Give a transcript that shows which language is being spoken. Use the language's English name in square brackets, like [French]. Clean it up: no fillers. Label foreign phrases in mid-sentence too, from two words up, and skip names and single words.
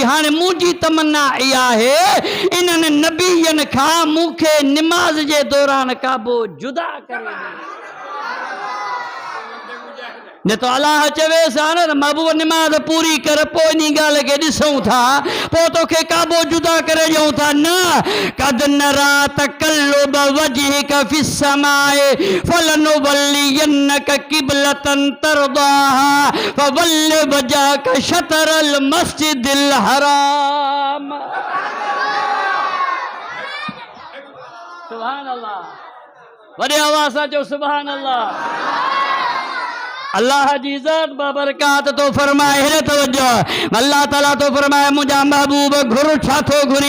[Sindhi] हाणे मुंहिंजी तमन्ना इहा आहे, इन्हनि नबीअनि खां मूंखे निमाज़ जे दौरान काबो जुदा करे ॾे। न तो अल्लाह चवे सा न महबूब निमाज़ पूरी कर, पोइ इन ॻाल्हि खे ॾिसूं था, पोइ तोखे काबो जुदा करे ॾियूं था। [Arabic] قد نرى تقلب وجهك في السماء فلنولينك قبلة ترضاها فول وجهك شطر المسجد الحرام. سبحان الله. [Sindhi] वॾे आवाज़ सां चओ [Arabic] سبحان الله. [Sindhi] अल्लाह जी इज़्ज़त बाबरकात तो फरमाए। हेरे तवज्जो, [Arabic] الله تعالى [Sindhi] तो फरमाए मुंहिंजा महबूब घुर, छा थो घुरी।